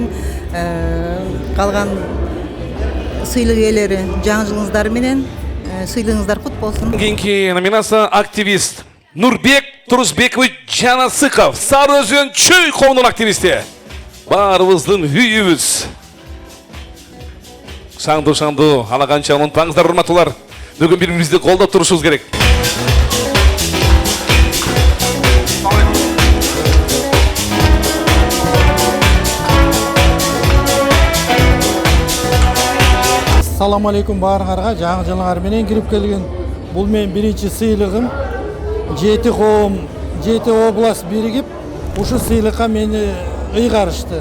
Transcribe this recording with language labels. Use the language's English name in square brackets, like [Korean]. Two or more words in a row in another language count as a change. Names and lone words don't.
[Kyrgyz] Калган сыйлык ээлери жаңы жылыңыздар менен сыйлыгыңыздар кут болсун. Кийинки номинация активист Нурбек Турузбекович Жанасыков, Сары Өзөн Чөй коомунун активисти. Баарыбыздын үйүбүз. Шаңду, ана канча унутпаңыздар, урматтуулар. [Kazakh] Бүгін бірімізді қолдап тұрышымыз керек. [Arabic] السلام عليكم [Kyrgyz] баарыңарга, жаңы жылыңар менен кирип келген. Бул менин биринчи сыйлыгым. 7 коом, 7 область биригип, ушу сыйлыкка мени ыйгарышты.